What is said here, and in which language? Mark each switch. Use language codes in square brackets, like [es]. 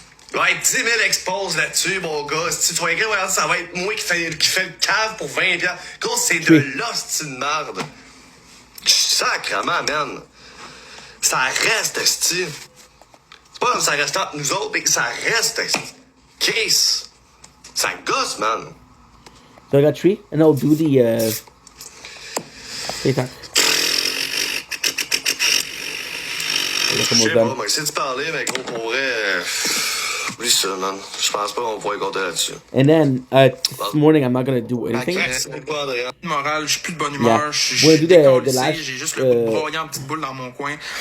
[fr] Il va être 10 000 exposes là-dessus, mon gars. Si tu vas écrire, ça va être moi qui fait le cave pour 20 $. Gros, c'est de l'hostie de merde. Sacrement, man. Ça reste, esti. C'est pas comme ça reste entre nous autres, mais ça reste, esti. Chris. Ça gosse, man. [en] So I got 3, and I'll do the, TikTok. [fr] Je sais pas, on va essayer de parler, mais gros, pour vrai... Oui, ça, man. Je pense pas qu'on pourrait compter là-dessus. [en] And then, this morning, I'm not gonna do anything. [fr] Moral, je suis plus de bonne humeur. [en] Yeah. [fr] Je suis décollissé, j'ai juste le goût de broyer en petite boule dans mon coin.